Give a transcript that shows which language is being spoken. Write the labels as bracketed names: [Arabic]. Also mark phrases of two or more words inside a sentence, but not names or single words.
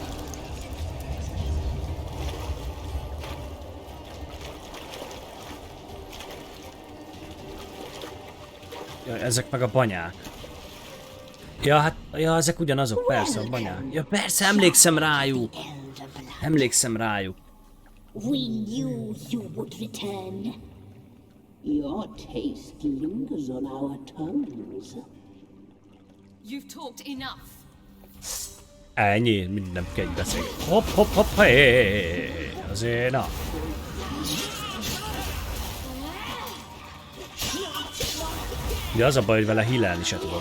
[Hungarian] Ja, ezek meg a banyák. Ja, hát, ja, ezek ugyanazok, persze, a banyák. Ja, persze, emlékszem rájuk. Emlékszem rájuk. [English] We knew you would return. Your taste lingers on our tongues. You've talked enough. [Hungarian] Ennyi, minden kell egy beszél. Hopp, hopp, hopp, hé! Azért, na. Ugye az a baj, hogy vele hílelni se tudok.